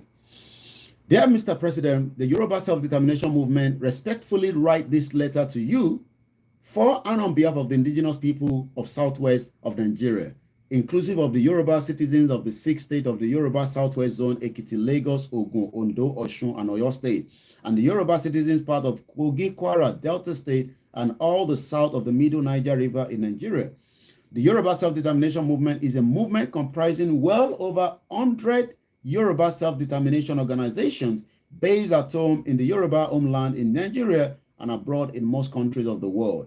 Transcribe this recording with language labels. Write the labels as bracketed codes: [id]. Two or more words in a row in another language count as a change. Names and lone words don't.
[en] Dear Mr. President, the Yoruba Self-Determination Movement respectfully write this letter to you for and on behalf of the indigenous people of Southwest of Nigeria, inclusive of the Yoruba citizens of the 6th state of the Yoruba Southwest Zone, Ekiti, Lagos, Ogun, Ondo, Osun, and Oyo State, and the Yoruba citizens part of Kogi, Kwara, Delta State, and all the south of the Middle Niger River in Nigeria. The Yoruba Self-Determination Movement is a movement comprising well over 100 Yoruba self-determination organizations based at home in the Yoruba homeland in Nigeria and abroad in most countries of the world.